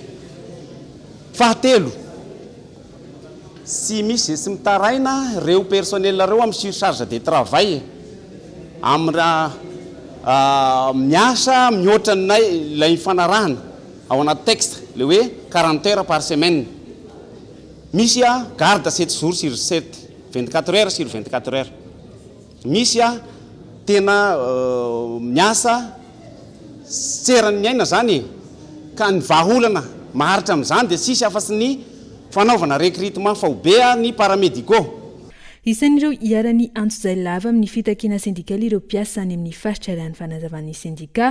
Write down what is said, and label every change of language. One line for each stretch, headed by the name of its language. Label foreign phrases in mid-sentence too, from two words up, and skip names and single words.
Malagasy: Fahatelo sy misy sy mitaraina reo personnel reo amin'ny
French: surcharge de travail
Malagasy: amina miasa mihoatra nay lay fanarahana ao anaty texte le hoe
French: 40 heures par semaine. Misy garde 7 jours sur 7, 24 heures sur 24 heures.
Malagasy: Misy tena miasa tserany aina zany ka ny vahaolana maharitra amin'izany de sisy afa-tsy ny fanaovana recrutement faobe ny paramédicaux. Isan'ireo iarany antso-zay lava amin'ny fitakiana syndikaly ireo mpiasa any amin'ny faritra raha ny fanazavan'ny syndika.